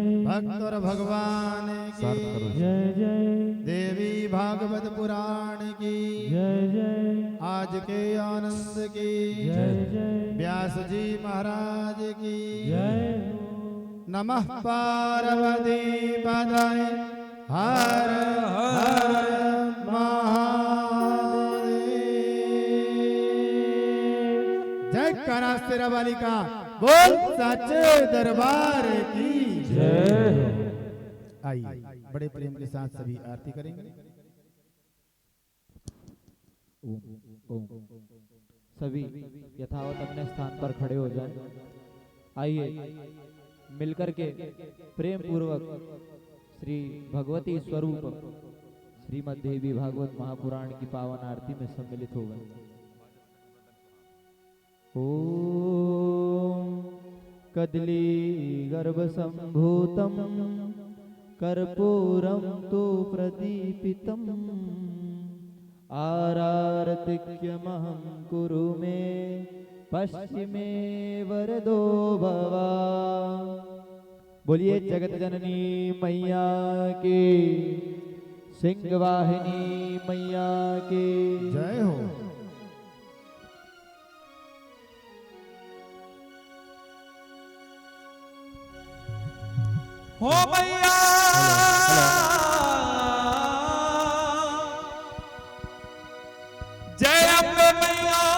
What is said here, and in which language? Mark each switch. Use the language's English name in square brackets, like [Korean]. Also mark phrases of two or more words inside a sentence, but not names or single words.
[Hindi] भक्त और भगवान की जय जय देवी भागवत पुराण की जय जय आज के आनंद की जय जय व्यास जी महाराज की जय नमः पार्वती पदये हर हर महादेव। जय करा तेरा वाली का बोल सच्चे दरबार की जय। आइए बड़े प्रेम के साथ सभी आरती करेंगे। सभी यथावत अपने स्थान पर खड़े हो जाएं। आइए मिलकर के प्रेम पूर्वक श्री भगवती स्वरूप श्रीमद् देवी भागवत महापुराण की पावन आरती में सम्मिलित हो गए। [Sanskrit] ओम कदली गर्भ संभूतम कर्पूरम तो प्रदीपितम आरार्तिक्यमहं कुरु मे पश्चिमे वरदो भवा। [Hindi] बोलिए जगत जननी मैया की, सिंहवाहिनी मैया की जय हो। हो मैया जय अम्बे मैया